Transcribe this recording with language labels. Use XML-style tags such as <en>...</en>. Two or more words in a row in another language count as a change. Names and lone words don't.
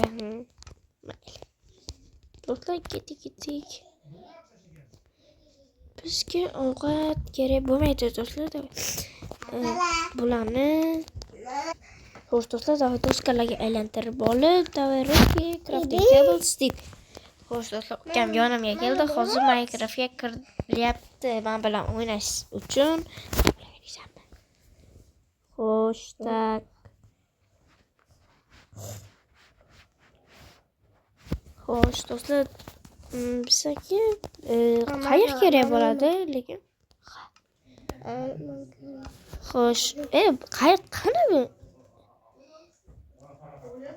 <uz>Mayli. Do'stlar, ketdik. Bizga ovqat kerak bo'lmaydi do'stlar. Bularni xo'sh do'stlar, doskalarga aylantirib olib, davraki</uz> <en>crafting table stick.</en> <uz>Xo'sh do'stlar, ukam yonimga keldi. Hozir Minecraftga kirilyapti men bilan o'ynash uchun. Xo'sh, tak. Xo'sh do'stlar, bizga qayiq kerak bo'ladi, lekin xo'sh, qayiq qani bu?</uz>